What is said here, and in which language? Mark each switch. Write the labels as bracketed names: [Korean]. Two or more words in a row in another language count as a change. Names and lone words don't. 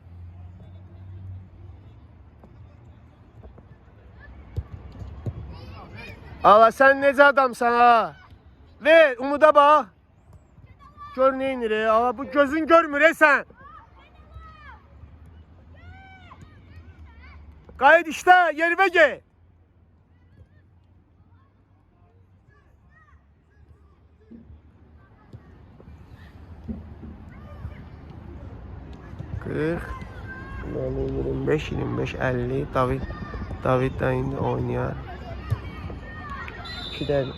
[Azerbaijani] Ala sən necə adamsan ha? Ver, Umuda bax. Gör neynir ala bu gözün görmür sən. [Turkish] Qayıt işte, yerine gel. Kırk, 25, 50. [Azerbaijani] David da indi oynuyor. 2 dəqiqə.